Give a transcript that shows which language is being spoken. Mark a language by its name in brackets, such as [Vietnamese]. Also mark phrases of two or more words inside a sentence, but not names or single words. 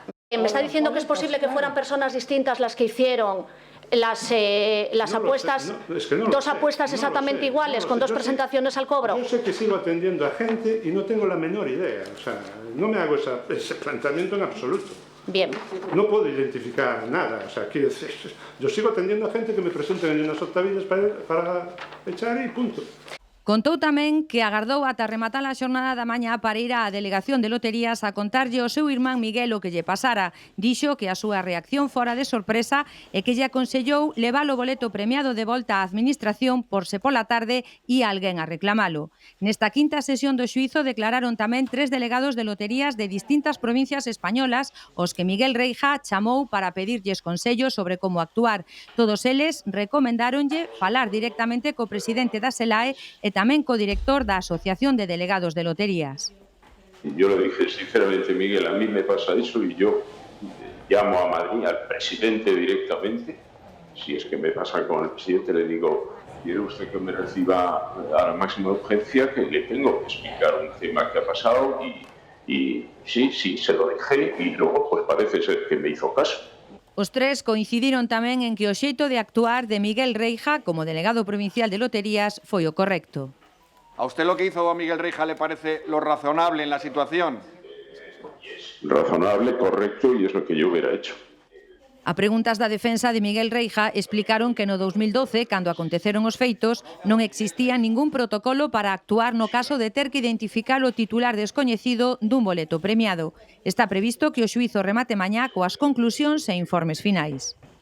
[Spanish] ¿Me está diciendo que es posible que fueran personas distintas las que hicieron las apuestas, dos apuestas exactamente iguales, con dos presentaciones al cobro? Yo sé que sigo atendiendo a gente y no tengo la menor idea. O sea, no me hago ese planteamiento en absoluto. Bien. No puedo identificar nada. O sea, quiero decir, yo sigo atendiendo a gente que me presenten en unas octavillas para echar y punto. [Galician] Contou tamén que agardou ata rematar a xornada da mañá para ir á delegación de loterías a contarlle ao seu irmán Miguel o que lle pasara. Dixo que a súa reacción fora de sorpresa e que lle aconsellou levar o boleto premiado de volta á administración por se pola tarde e alguén a reclamalo. Nesta quinta sesión do xuízo declararon tamén 3 delegados de loterías de distintas provincias españolas os que Miguel Reija chamou para pedirlles consellos sobre como actuar. Todos eles recomendáronlle falar directamente co presidente da SELAE e tamén co director da Asociación de Delegados de Loterías. [Spanish] Yo le dije sinceramente, Miguel, a mí me pasa eso y yo llamo a Madrid al presidente directamente. Si es que me pasa con el presidente, le digo, quiere usted que me reciba a la máxima urgencia, que le tengo que explicar un tema que ha pasado y sí, se lo dejé y luego pues parece ser que me hizo caso. [Galician] Os 3 coincidiron tamén en que o xeito de actuar de Miguel Reija como delegado provincial de loterías foi o correcto. [Spanish] ¿A usted lo que hizo a Miguel Reija le parece lo razonable en la situación? Razonable, correcto y es lo que yo hubiera hecho. [Galician] A preguntas da defensa de Miguel Reija explicaron que no 2012, cando aconteceron os feitos, non existía ningún protocolo para actuar no caso de ter que identificar o titular descoñecido dun boleto premiado. Está previsto que o xuízo remate mañá coas conclusións e informes finais.